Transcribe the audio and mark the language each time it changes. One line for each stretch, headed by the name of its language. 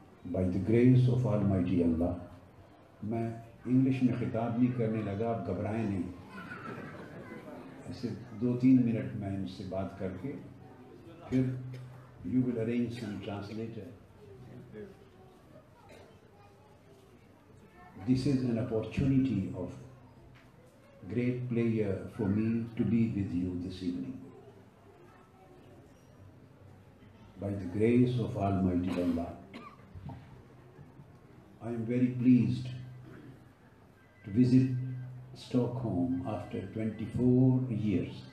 English: by the grace of Almighty Allah,
Hindi: मैं English में खिताब नहीं करने लगा, आप घबराएं नहीं। ऐसे 2-3 मिनट मैं इनसे बात करके फिर
English: you will arrange some translator. This is an opportunity of great pleasure for me to be with you this evening. By the grace of Almighty Allah, I am very pleased to visit Stockholm after 24 years.